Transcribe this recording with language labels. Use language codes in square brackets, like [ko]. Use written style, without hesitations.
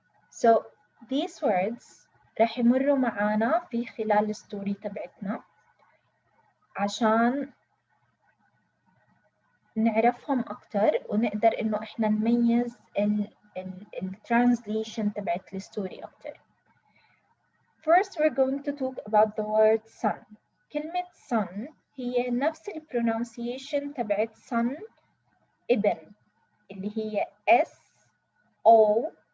[ar] So [en] these words [ar] رح يمروا معانا في خلال الستوري تبعتنا عشان نعرفهم أكتر ونقدر إنه إحنا نميز الترانزليشن تبعت الستوري أكتر. [en] First we're going to talk about the word sun. [ar] كلمة sun هي نفس البرونونسيشن تبعت sun ابن اللي هي S-O-N.